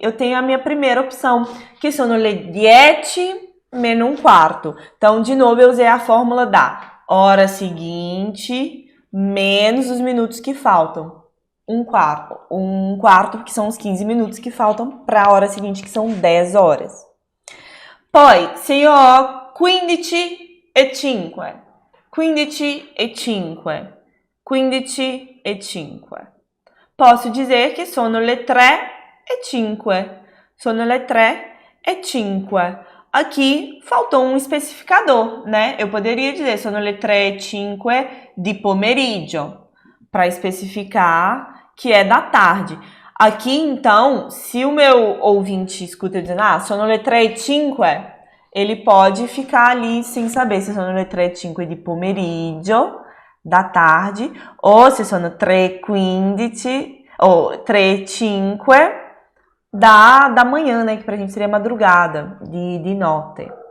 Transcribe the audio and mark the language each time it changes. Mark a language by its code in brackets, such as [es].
[pt] Eu tenho a minha primeira opção, que [it] sono le 10 meno [pt] um quarto. Então, de novo, eu usei a fórmula da hora seguinte menos os minutos que faltam. Um quarto, que são os 15 minutos que faltam para a hora seguinte, que são 10 horas. [it] Poi, se io ho 15:05, 15:05, [pt] posso dizer que [it] sono le 3:05. Sono le 3:05. [pt] Aqui faltou um especificador, né? Eu poderia dizer [it] sono le 3:05 di pomeriggio, [pt] para especificar que é da tarde. Aqui, então, se o meu ouvinte escuta dizendo, [it] sono le 3:05, [pt] ele pode ficar ali sem saber se [it] sono le 3:05 di pomeriggio, [pt] da tarde, ou se [it] sono 3:15, [pt] ou 3:05 da manhã, né? Que pra gente seria madrugada, [it] de notte.